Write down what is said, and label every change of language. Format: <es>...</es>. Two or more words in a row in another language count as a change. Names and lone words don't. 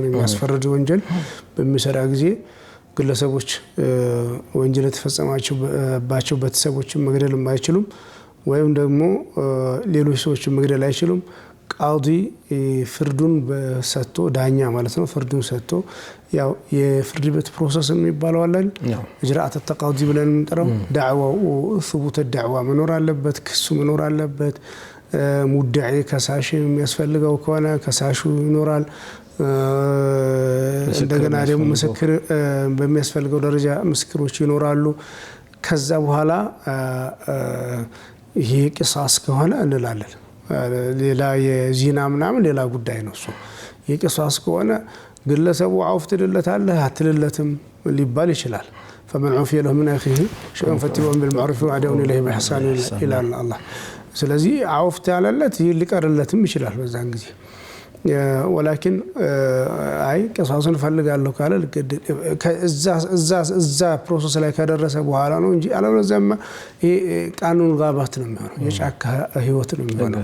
<am>የሚያስፈርድ ወንጀል በሚሰራ ጊዜ ግለሰቦች ወንጀል የተፈጸመባቸው ቤተሰቦችን መግደል አይችሉም፣ ወይም ደግሞ ሌሎች ሰዎችን መግደል አይችሉም። ቃዲ ፍርዱን ሰጥቶ ዳኛ ማለት ነው ፍርዱን ሰጥቶ ያው የፍርድ ቤት ፕሮሰስ የሚባለው አለ</am> <ar>إجراءات التقاضي</ar> <am>ብለን እንጠራው ዳዕዋው</am> <ar>ثبوت الدعوة</ar> <am>መኖር አለበት፣ ክሱ መኖር አለበት። ሙዳዒ ከሳሽ የሚያስፈልገው ከሆነ ከሳሹ ይኖራል። እንደገና ደግሞ ምስክር በሚያስፈልገው ደረጃ ምስክሮች ይኖራሉ። ከዛ በኋላ ይሄ ቂሳስ ከሆነ እንላለን። ሌላ የዚና ምናምን ሌላ ጉዳይ ነው። እሱ የቂሳስ ከሆነ ግለሰቡ አውፍ ትልለታለህ አትልለትም ሊባል ይችላል።</am> <ar>فمن عفي له من أخيه شيء فاتباع بالمعروف وأداء إليه بإحسان إلى الله።</ar> <am>ስለዚህ አውፍ ታለለት ሊቀርለትም ይችላል በዛን ጊዜ። ወላኪን አይ ቂሳስን ፈልጋለሁ ካለ እዛ ፕሮሰስ ላይ ከደረሰ በኋላ ነው እንጂ አለበለዚያማ ይሄ</am> <ar>قانون غابة</ar> <am>ነው የሚሆነው፣ የጫካ ህይወት ነው የሚሆነው።</am>